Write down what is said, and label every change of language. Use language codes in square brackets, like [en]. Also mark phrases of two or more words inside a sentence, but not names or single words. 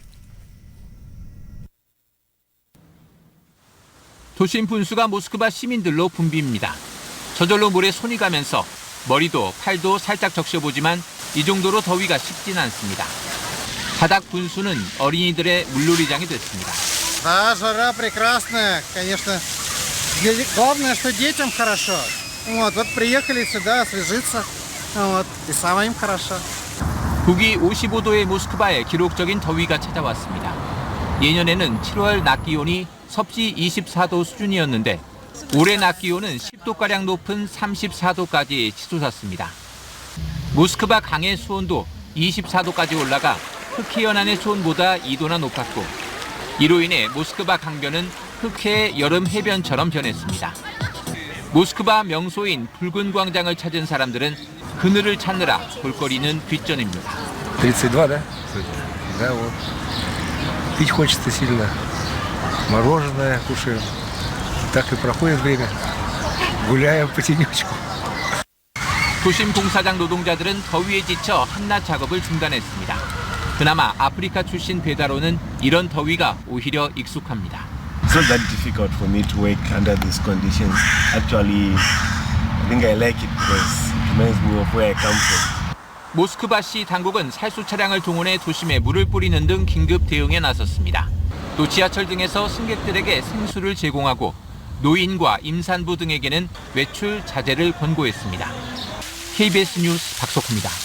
[ko] 도심 분수가 모스크바 시민들로 붐빕니다. 저절로 물에 손이 가면서 머리도 팔도 살짝 적셔보지만 이 정도로 더위가 식진 않습니다. 바닥 분수는 어린이들의 물놀이장이 됐습니다. [ru] Да, жара прекрасная, конечно. Главное, что детям хорошо. Вот приехали сюда освежиться, и самим хорошо. [ko] 북위 55도의 모스크바에 기록적인 더위가 찾아왔습니다. 예년에는 7월 낮 기온이 섭씨 24도 수준이었는데 올해 낮 기온은 10도가량 높은 34도까지 치솟았습니다. 모스크바 강의 수온도 24도까지 올라가 흑해 연안의 수온보다 2도나 높았고 이로 인해 모스크바 강변은 흑해의 여름 해변처럼 변했습니다. 모스크바 명소인 붉은 광장을 찾은 사람들은 그늘을 찾느라 볼거리는 뒷전입니다. [ru] 32, да? Да, вот. Пить хочется сильно. Мороженое кушаем. Так и проходит время. Гуляем по тенечку. [ko] 도심 공사장 노동자들은 더위에 지쳐 한낮 작업을 중단했습니다. 그나마 아프리카 출신 배달원은 이런 더위가 오히려 익숙합니다. [en] It's not that difficult for me to work under these conditions. Actually, I think I like it because it reminds me of where I come from. [ko] 모스크바시 당국은 살수 차량을 동원해 도심에 물을 뿌리는 등 긴급 대응에 나섰습니다. 또 지하철 등에서 승객들에게 생수를 제공하고 노인과 임산부 등에게는 외출 자제를 권고했습니다. KBS 뉴스 박석호입니다.